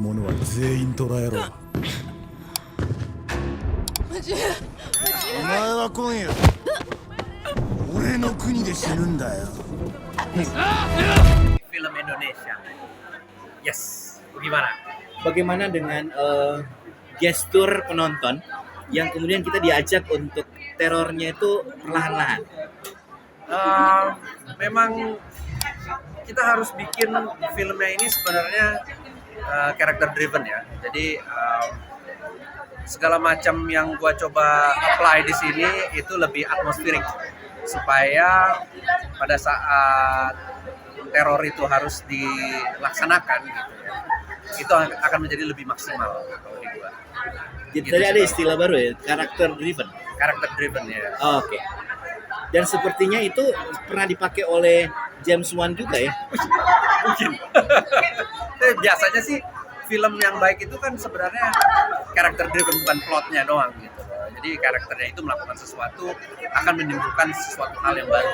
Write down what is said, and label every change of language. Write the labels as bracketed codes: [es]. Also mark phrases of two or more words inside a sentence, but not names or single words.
[ja] 全員捕らえろ。お前は今夜俺の国で死ぬんだよ。 [id] Film Indonesia. Yes, gimana? Bagaimana dengan gestur penonton yang kemudian kita diajak untuk terornya itu perlahan-lahan? Memang kita harus bikin filmnya ini sebenarnya [en] character driven [id] ya. Jadi segala macam yang gua coba apply di sini itu lebih atmosferik supaya pada saat teror itu harus dilaksanakan gitu ya, itu akan menjadi lebih maksimal kalau di gua. Jadi Gitu tadi ada sih. istilah baru ya, [en] karakter driven. Character driven ya. [id] Oke. Dan sepertinya itu pernah dipakai oleh James Wan juga ya. Mungkin. Biasanya sih film yang baik itu kan sebenarnya [en] character driven, [id] bukan plotnya doang gitu. Jadi karakternya itu melakukan sesuatu akan menimbulkan sesuatu hal yang baru.